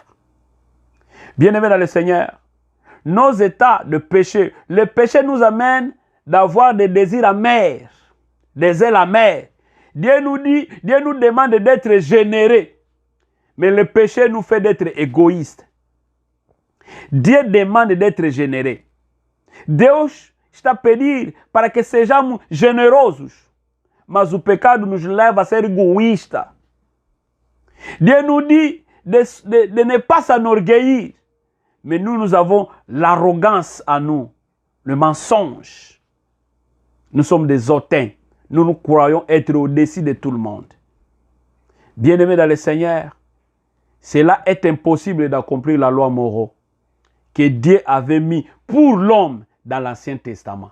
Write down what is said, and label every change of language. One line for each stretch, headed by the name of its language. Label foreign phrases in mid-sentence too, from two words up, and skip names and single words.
French: Bien-aimés dans le Seigneur, nos états de péché, le péché nous amène d'avoir des désirs amers, des ailes amères. Dieu nous dit, Dieu nous demande d'être généreux, mais le péché nous fait d'être égoïstes. Dieu demande d'être généreux.
Portuguese: Deus está a pedir para que sejamos generosos, mas o pecado nos leva a ser egoístas.
French: Dieu nous dit de ne pas s'enorgueillir, mais nous avons l'arrogance à nous, le mensonge. Nous sommes des hautains. Nous croyons être au-dessus de tout le monde. Bien-aimés dans le Seigneur, cela est impossible d'accomplir la loi morale que Dieu avait mis pour l'homme dans l'Ancien Testament.